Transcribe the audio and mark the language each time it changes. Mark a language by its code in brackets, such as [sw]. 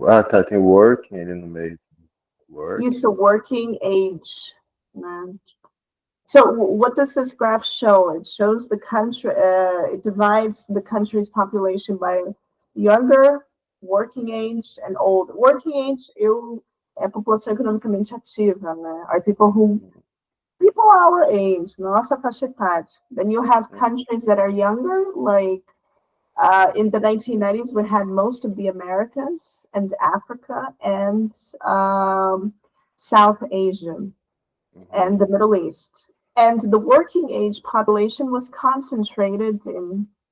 [pt] Tá, tem working ali no meio. Isso, [en] Working. working age. Né? So what does this graph show? It shows the country, it divides the country's population by younger, working age, and old. [pt] Working age é a população economicamente ativa, né? [en] Are people our age, [pt] nossa faixa etária. [en] Then you have countries that are younger, like in the 1990s, we had most of the Americas and Africa and South Asia and the Mhm. Middle East. And the working age population was concentrated in